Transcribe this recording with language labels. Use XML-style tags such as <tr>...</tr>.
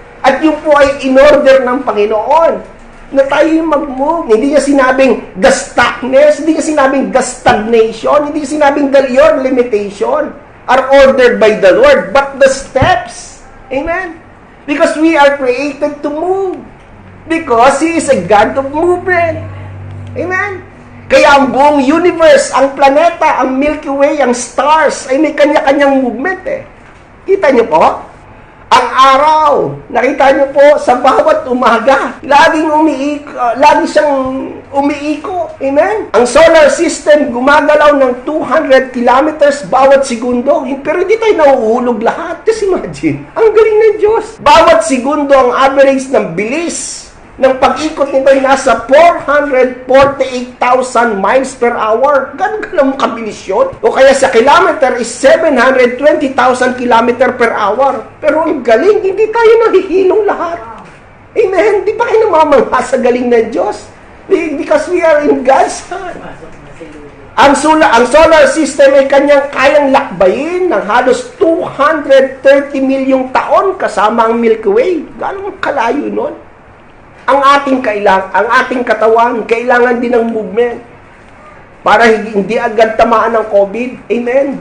<tl>At yun po ay in-order ng Panginoon na tayo yung mag-move. Hindi niya sinabing</tl> <en>the stuckness, hindi niya sinabing the stagnation, hindi niya sinabing your limitation are ordered by the Lord, but the steps. Amen? Because we are created to move. Because He is a God of movement. Amen?</en> <tl>Kaya ang buong universe, ang planeta, ang Milky Way, ang stars, ay may kanya-kanyang movement eh. Kita niyo po? Ang araw, nakita niyo po, sa bawat umaga, lagi siyang umiiko. Amen? Ang solar system, gumagalaw ng 200 kilometers bawat segundo. Pero hindi tayo nauulog lahat.</tl> <en>Just imagine,</en> <tl>ang galing ng Diyos. Bawat segundo, ang average ng bilis ng pag-ikot nito ay nasa 448,000 miles per hour. Ganun kabilis yun. O kaya sa kilometer is 720,000 kilometer per hour. Pero ang galing, hindi tayo nahihilong lahat. Amen? Di ba kayo namamangha sa galing ng Diyos?</tl> <en>Because we are in God's hand.</en> <tl>Ang solar system ay kayang lakbayin ng halos 230 milyong taon kasama ang Milky Way. Ganun kalayo nun. Ang ating katawan, kailangan din ng movement para hindi agad tamaan ng COVID. Amen?</tl>